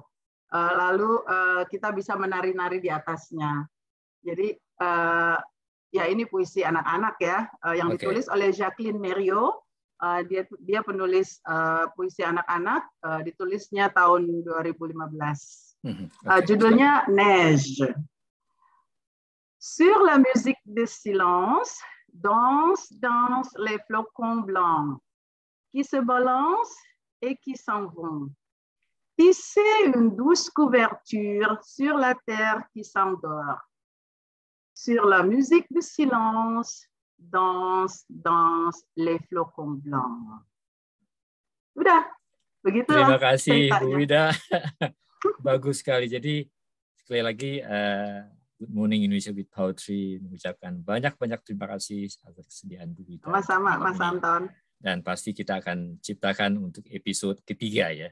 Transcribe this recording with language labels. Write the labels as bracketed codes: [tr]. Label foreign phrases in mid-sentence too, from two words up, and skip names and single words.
[id] Lalu kita bisa menari-nari di atasnya. Jadi ya ini puisi anak-anak ya, yang ditulis oleh Jacqueline Mériot. Dia penulis puisi anak-anak, ditulisnya tahun 2015. Judulnya Neige. [fr] Sur la musique de silence, dansent les flocons blancs qui se balancent et qui s'en vont. Tisser une douce couverture sur la terre qui s'endort. Sur la musique du silence, dansent les flocons blancs. [id] Udah, begitulah. Terima kasih ceritanya. Bu Wida. Bagus sekali. Jadi sekali lagi Good Morning Indonesia with Poetry mengucapkan banyak-banyak terima kasih atas kesediaan Bu Wida. Sama-sama Mas Anton. Dan pasti kita akan ciptakan untuk episode ketiga ya.